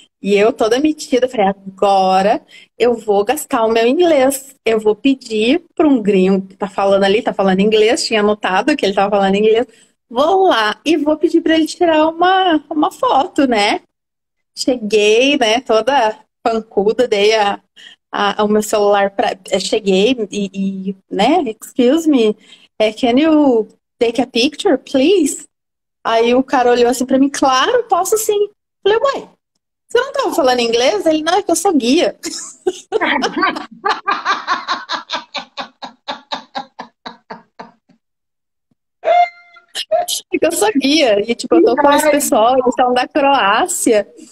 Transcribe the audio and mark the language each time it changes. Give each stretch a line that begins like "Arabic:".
Portuguese: E eu toda metida, falei, agora eu vou gastar o meu inglês. Eu vou pedir para um gringo que tá falando ali, tá falando inglês, tinha anotado que ele tava falando inglês. vou lá e vou pedir para ele tirar uma foto, né? Cheguei, né, toda pancuda, dei o meu celular para. Cheguei né,
English: excuse me, can you take a picture, please?
Portuguese: Aí o cara olhou assim pra mim, claro, posso sim. Falei, uai, você não tava falando inglês? Ele, não, é que eu sou guia. É que eu sou guia. E, tipo, eu tô com esse pessoal, eles são da Croácia.